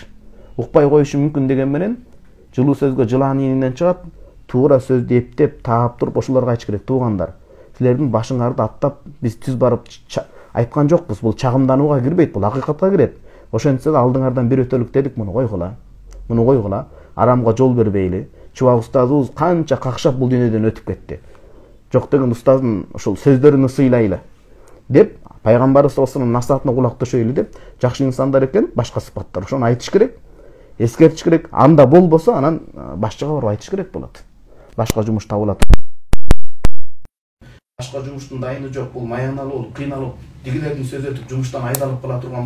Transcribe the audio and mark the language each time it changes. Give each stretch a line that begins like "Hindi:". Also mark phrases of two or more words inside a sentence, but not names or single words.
Kyrgyz: Укпай коюшу мүмкүн деген менен, жылуу сөзгө жылан ийинен чыгат, туура сөздү эптеп, таап туруп ошолорго айтыш керек: "Туугандар, силердин башыңарды аттап, биз түз барып айткан жокпуз, бул чагымданууга кирбейт, бул акыйкатка кирет. Ошентсе да алдыңардан бир өтөлүк дедик, муну койгула. Арамга жол бербейли. Чубак устазыбыз канча какшап бул дүйнөдөн өтүп кетти. Жок деген устаздын ошол сөздөрүн сыйлайлы" деп, пайгамбарыбыз
Arabic: صلى الله عليه وسلم
Kyrgyz: насаатына кулак төшөйлү деп, жакшы инсандар экен, башка сыпаттар. Ошону айтыш керек, эскертиш керек. Анда болбосо, анан башчыга барып айтыш керек болот. Башка жумуш табылат. Башка жумуштун дайыны жок, бул маяналуу, кыйналып, дигилердин сөзү өтүп жумуштан айдалып кала турган.